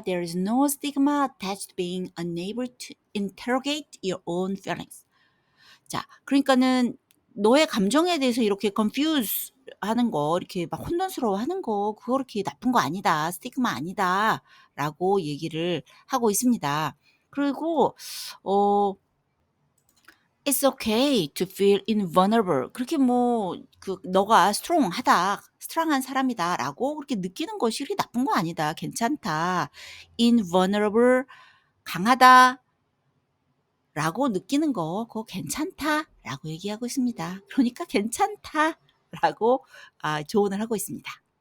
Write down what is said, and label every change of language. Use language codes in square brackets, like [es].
[en] There is no stigma attached to being unable to interrogate your own feelings. [ko] 자, 그러니까는 너의 감정에 대해서 이렇게 confuse 하는 거, 이렇게 막 혼돈스러워 하는 거, 그거 그렇게 나쁜 거 아니다. 스티그마 아니다. 라고 얘기를 하고 있습니다. 그리고, 어, [en] it's okay to feel invulnerable. [ko] 그렇게 뭐, 너가 스트롱한 사람이다. 라고 그렇게 느끼는 것이 그렇게 나쁜 거 아니다. 괜찮다. invulnerable, 강하다. 라고 느끼는 거 그거 괜찮다라고 얘기하고 있습니다. 그러니까 괜찮다라고 조언을 하고 있습니다.